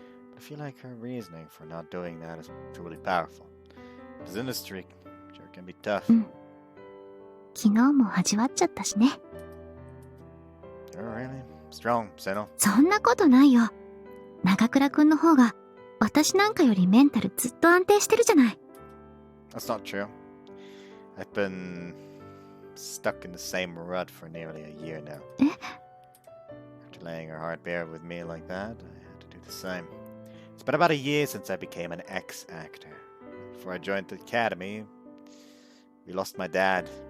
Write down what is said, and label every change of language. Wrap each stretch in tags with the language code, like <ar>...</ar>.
<en>But I feel like her reasoning for not doing that is truly powerful. This industry sure can be tough.</en> <ja>昨日も味わっちゃったしね。</ja> <en>You're really strong, Seno.</en> <ja>そんなことないよ。長倉くんの方が、私なんかよりメンタルずっと安定してるじゃない。</ja> <en>That's not true. I've been stuck in the same rut for nearly a year now. After laying her heart bare with me like that, I had to do the same. It's been about a year since I became an ex-actor. Before I joined the academy, we lost my dad.</en>